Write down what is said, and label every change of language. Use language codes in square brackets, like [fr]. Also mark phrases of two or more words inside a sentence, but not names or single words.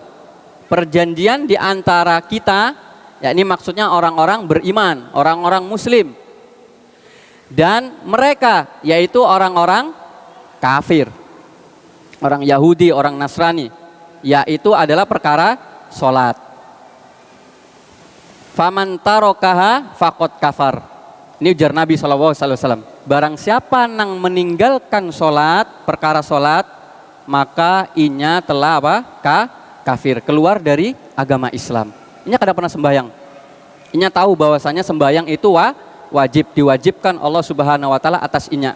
[id] Perjanjian di antara kita, yakni maksudnya orang-orang beriman, orang-orang muslim, dan mereka yaitu orang-orang kafir, orang Yahudi, orang Nasrani, yaitu adalah perkara sholat. [ar] Faman tarokaha faqad kafar. [id] Ini ujar Nabi SAW. [bjn] Barang siapa nang meninggalkan sholat, perkara sholat, maka inya telah apa? [id] Kafir, keluar dari agama Islam. [bjn] Inya kada pernah sembahyang. Inya tahu bahwasanya sembahyang itu wajib, diwajibkan Allah [ar] Subhanahu wa taala [bjn] atas inya.